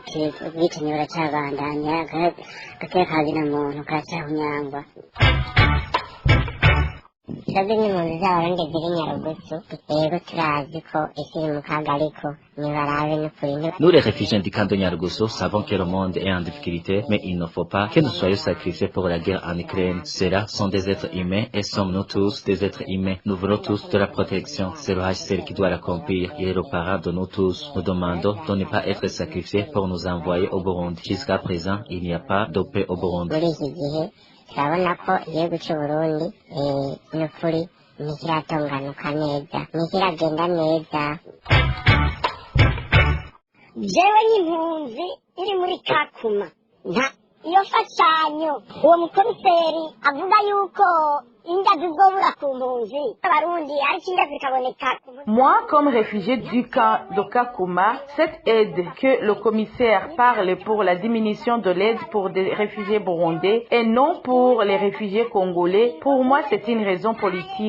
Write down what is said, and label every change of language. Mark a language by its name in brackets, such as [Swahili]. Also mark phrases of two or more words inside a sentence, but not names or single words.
[French] Nous, les réfugiés du camp de Nyarugusu, savons que le monde est en difficulté, mais il ne faut pas que nous soyons sacrifiés pour la guerre en Ukraine. Ceux-là sont des êtres humains et sommes-nous tous des êtres humains. Nous voulons tous de la protection. C'est le HCR qui doit l'accomplir. Il est le parent de nous tous. Nous demandons de ne pas être sacrifiés pour nous envoyer au Burundi. Jusqu'à présent, il n'y a pas de paix au Burundi. [Kinyarwanda] Turabona ko igihugu cy'u Burundi n'ukuri ntikiratunganuka neza ntikiragenda neza. [Rundi] Jewe n'impunzi iri muri Kakuma nta iyo fashanyo uwo mukomiseri avuga yuko [French] Moi, comme réfugié du camp de Kakuma, cette aide que le commissaire parle pour la diminution de l'aide pour des réfugiés burundais et non pour les réfugiés congolais, pour moi, c'est une raison politique.